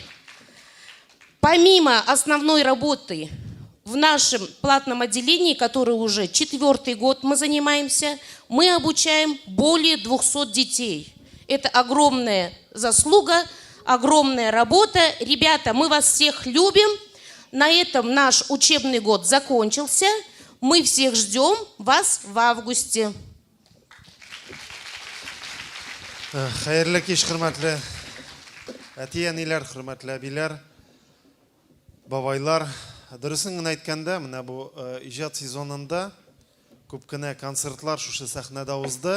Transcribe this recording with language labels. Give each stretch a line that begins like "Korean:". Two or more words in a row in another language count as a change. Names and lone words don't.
Russian: Помимо основной работы в нашем платном отделении, которое уже 4-й год мы занимаемся, мы обучаем более 200 детей. Это огромная заслуга, огромная работа. Ребята, мы вас всех любим. На этом наш учебный год закончился. Мы всех ждем вас в августе.
Tatar: Хайырлы кич, хөрмәтле әти-әниләр, хөрмәтле әбиләр, бабайлар. Дөресен генә әйткәндә, менә бу иҗат сезонында күп кенә концертлар шушы сәхнәдә узды.